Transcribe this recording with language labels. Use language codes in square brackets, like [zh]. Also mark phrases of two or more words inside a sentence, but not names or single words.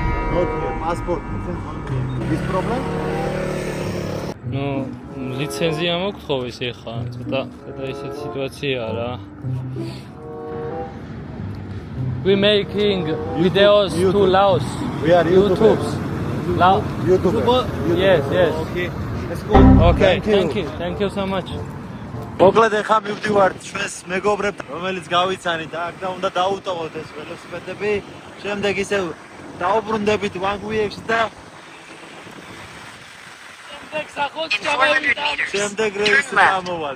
[en] not here. Passport. This problem? [ka] ნუ ლიცენზია მოგთხოვის ეხლა ცოტა ესეთ სიტუაციაა რა [en] We making videos to Laos. We are YouTubers. YouTuber. Yes. Okay. Let's go. Okay, thank you so much. [ka] მოკლედ ახლა მივდივართ ჩვენს მეგობრებთან, რომელიც გავიცანით აქ და უნდა დაუტოვოთ ეს ველოსიპედები. შემდეგ ისევ დაუბრუნდებით ვანგუიექს და შემდეგ რეისზე გამოვალთ.